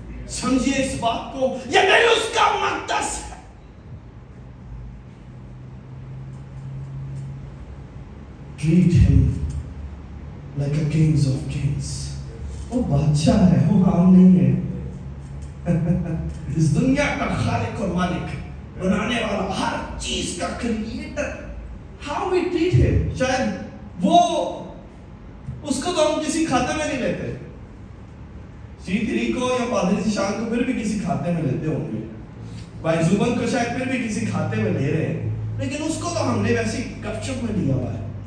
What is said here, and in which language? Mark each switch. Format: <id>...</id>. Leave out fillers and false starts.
<ur>سمجھیے اس بات کو, یہ نہیں اس کا مقدس ہے.</ur> <en>Treat him like a kings of kings.</en> <ur>وہ بادشاہ ہے, وہ عام نہیں ہے. اس دنیا کا خالق اور مالک, بنانے والا, ہر چیز کا creator.</ur> <en>How we treat him,</en> <ur>شاید وہ اس کو تو ہم کسی کھاتے میں نہیں لیتے, C3 کو یا پادری شان کو پھر بھی کسی کھاتے میں لیتے ہوں گے, بھائی زبن کو شاید پھر بھی کسی کھاتے میں لے رہے ہیں, لیکن اس کو تو ہم نے ویسی گپ شپ میں لیا ہوا ہے.</ur>